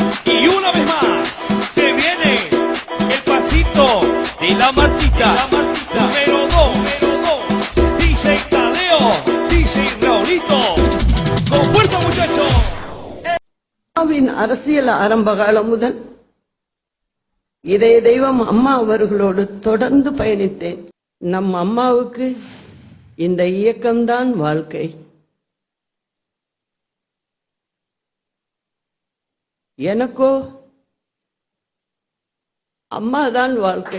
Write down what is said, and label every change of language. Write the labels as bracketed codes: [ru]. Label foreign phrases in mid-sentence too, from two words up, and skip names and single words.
[es] Y una vez más se viene el pasito de la Martita, número 2, DJ Tadeo, DJ Raulito. Con fuerza, muchachos. [ta] அரசியல் ஆரம்பகாலம் முதல் இதய தெய்வம் அம்மா அவர்களோடு தொடர்ந்து பயணித்தேன். நம் அம்மாவுக்கு இந்த இயக்கம்தான் வாழ்க்கை. எனக்கோ அம்மாதான் வாழ்க்கை.